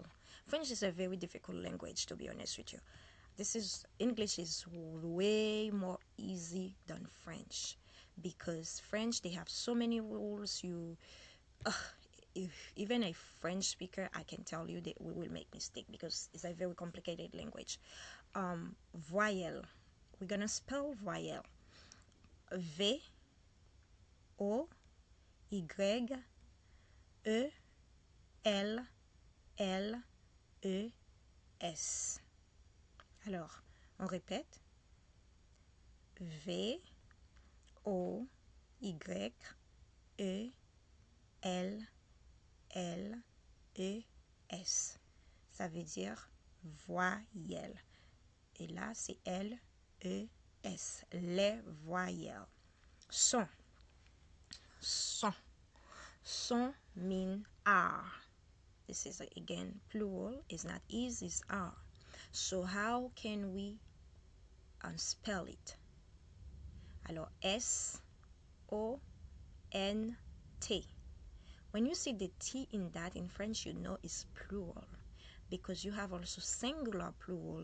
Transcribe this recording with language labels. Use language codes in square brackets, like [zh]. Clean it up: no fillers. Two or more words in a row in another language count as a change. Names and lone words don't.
[en] French is a very difficult language, to be honest with you. English is way more easy than French, because French, they have so many rules. If even a French speaker, I can tell you that we will make mistake because it's a very complicated language. [fr] Voyelle, [en] we're gonna spell [fr] voyelle. [en] V O Y E L L E S. [fr] Alors, on répète. V O Y E L L E S. Ça veut dire voyelle. Et là, c'est L E S. Les voyelles. Son. Son. [en] Son mean R. This is again plural. It's not is, it's R. So how can we spell it? [fr] Alors, S O N T. [en] When you see the T in that in French, you know it's plural, because you have also singular plural.